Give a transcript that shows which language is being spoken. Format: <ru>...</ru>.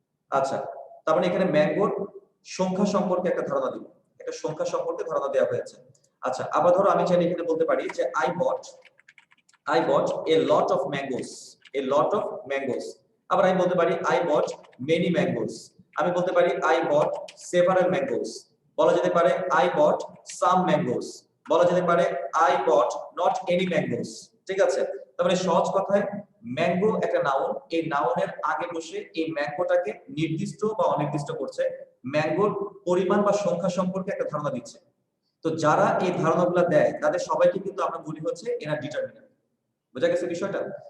<bn>আচ্ছা, তার মানে এখানে ম্যাঙ্গোর সংখ্যা সম্পর্কে একটা ধারণা দিব, একটা সংখ্যা সম্পর্কে ধারণা দেওয়া হয়েছে। আচ্ছা, আবার ধরো আমি চাইলে এখানে বলতে পারি যে</bn> <en>I bought a lot of mangoes।</en> <bn>আবার আমি বলতে পারি</bn> <en>I bought many mangoes।</en> <bn>আমি বলতে পারি</bn> <en>I bought several mangoes।</en> <bn>বলা যেতে পারে</bn> <en>I bought some mangoes।</en> <bn>বলা যেতে পারে</bn> <en>I bought not any mangoes।</en> <bn>ঠিক আছে, তার মানে সহজ কথায় ম্যাঙ্গো একটা নাউন, এই নাউনের আগে বসে এই ম্যাঙ্গোটাকে নির্দিষ্ট বা অনির্দিষ্ট করছে, ম্যাঙ্গোর পরিমাণ বা সংখ্যা সম্পর্কে একটা ধারণা দিচ্ছে। তো যারা এই ধারণাগুলো দেয় তাদের সবাইকে কিন্তু আমরা বলি হচ্ছে এরা ডিটারমিনার। বোঝা গেছে বিষয়টা?</bn>